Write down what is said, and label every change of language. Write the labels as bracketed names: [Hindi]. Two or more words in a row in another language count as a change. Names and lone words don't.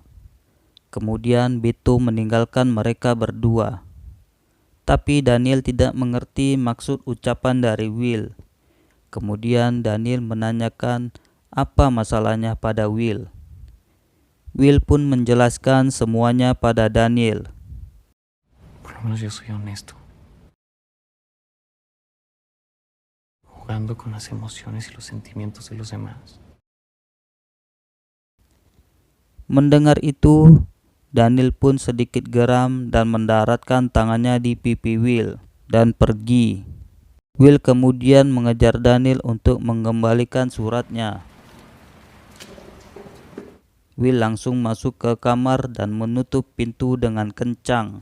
[Indonesian] Kemudian Beto meninggalkan mereka berdua. Tapi Daniel tidak mengerti maksud ucapan dari Will. Kemudian Daniel menanyakan apa masalahnya pada Will. Will pun menjelaskan semuanya pada Daniel. [Spanish] Por lo menos yo soy honesto. Jugando con las emociones y los sentimientos de los demás. [Indonesian] Mendengar itu, Daniel pun sedikit geram dan mendaratkan tangannya di pipi Will dan pergi. Will kemudian mengejar Daniel untuk mengembalikan suratnya. Will langsung masuk ke kamar dan menutup pintu dengan kencang.